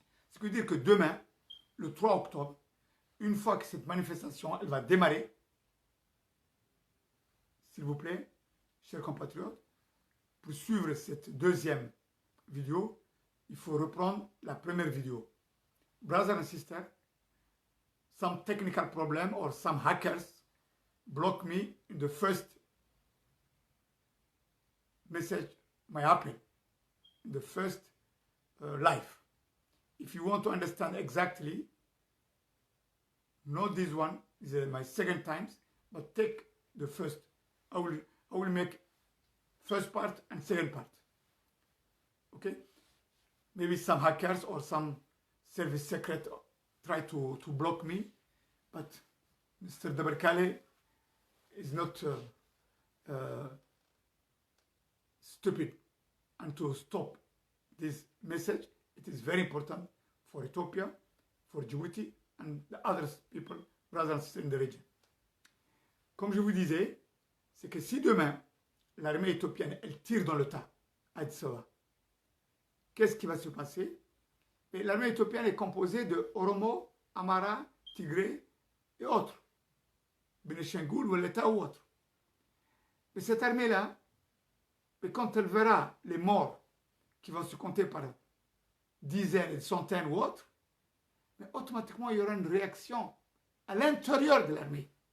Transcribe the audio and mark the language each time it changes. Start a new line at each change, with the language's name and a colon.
French: Ce qui veut dire que demain, le 3 octobre, une fois que cette manifestation elle va démarrer, s'il vous plaît, chers compatriotes, pour suivre cette deuxième vidéo, il faut reprendre la première vidéo.
English: Brothers and sisters, some technical problem or some hackers block me in the first message, my apple, in the first live. If you want to understand exactly, not this one, this is my second time, but take the first. I will make first part and second part. Okay? Maybe some hackers or some service secret try to block me, but Mr. Dabarkale is not stupid. And to stop this message, it is very important for Ethiopia, for Djibouti, and the other people, brothers and sisters in the region.
French: Comme je vous disais, c'est que si demain, l'armée éthiopienne, elle tire dans le tas à Addis Ababa, qu'est-ce qui va se passer? L'armée éthiopienne est composée de Oromo, Amara, Tigré et autres. Benishangul, Waleta ou autres. Mais cette armée-là, quand elle verra les morts qui vont se compter par dizaines et centaines ou autres, mais automatiquement il y aura une réaction à l'intérieur de l'armée.